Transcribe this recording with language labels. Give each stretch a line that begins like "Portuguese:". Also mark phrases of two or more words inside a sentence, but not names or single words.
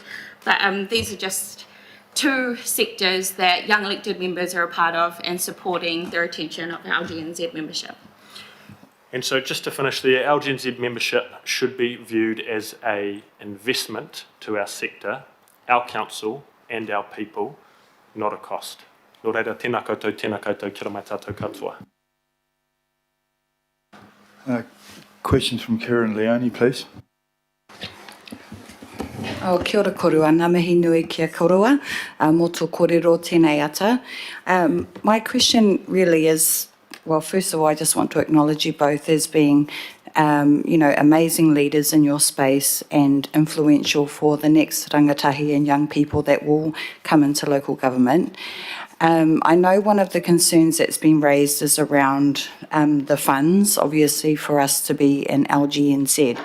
English: But these are just two sectors that young elected members are a part of and supporting the retention of our GNZ membership. And so just to finish there, our GNZ membership should be viewed as an investment to our sector, our council and our people, not a cost.
Māori: Nō reira, tēnā koutou, kia ora mai tātou katoa.
English: Questions from Karen Leone, please.
Māori: Kia ora korua, ngā mihi nui kia korua, mō tō kōrero tēnei ata.
English: My question really is, well, first of all, I just want to acknowledge you both as being, amazing leaders in your space and influential for the next rangatahi and young people that will come into local government. I know one of the concerns that's been raised is around the funds, obviously, for us to be in LGNZ.